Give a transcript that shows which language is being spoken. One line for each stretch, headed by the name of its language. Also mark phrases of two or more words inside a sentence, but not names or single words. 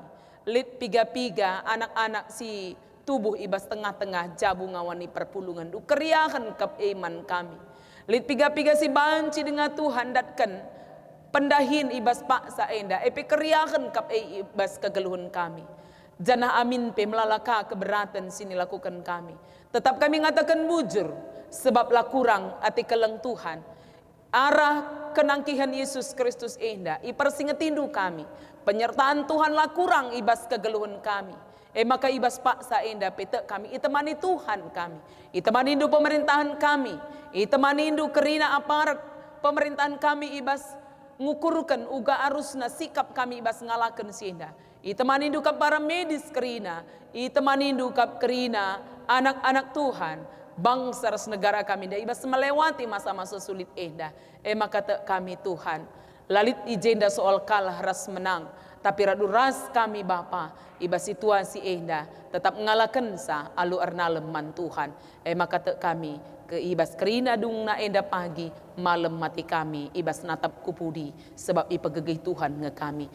Batak Karo: Lit piga-piga anak-anak si tubuh ibas tengah-tengah jabu ngawani perpulungan du keriahan kap iman kami. Lit piga-piga si banci dengan Tuhan datkan pendahin ibas paksa enda epe keriahan kap ibas kegeluhan kami. Jana amin pe melalaka keberatan sini lakukan kami. Tetap kami ngatakan bujur sebab lah kurang ati keleng Tuhan. Arah kenangkihan Yesus Kristus enda ipersingetindu kami. Penyertaan Tuhan lah kurang ibas kegeluhan kami. Maka ibas paksa indah pete kami itemani Tuhan kami, itemani indu pemerintahan kami, itemani indu kerina
Indonesian: aparat pemerintahan
Batak Karo: kami ibas ngukurkan uga arusna sikap kami ibas ngalakan sinda, itemani indu kap
Indonesian: para medis
Batak Karo: kerina, itemani indu kap kerina anak-anak Tuhan, bangsa ras negara kami dah ibas
Indonesian: melewati masa-masa sulit
Batak Karo: indah. Maka te kami Tuhan, lalit ijenda soal kalah ras menang. Tapi radu ras kami Bapa, ibas situasi indah tetap ngalakan sa alu ernalem man Tuhan. Maka te kami ke ibas kerina dung na indah pagi malam mati kami ibas natap kupudi sebab ipegegih Tuhan nge kami.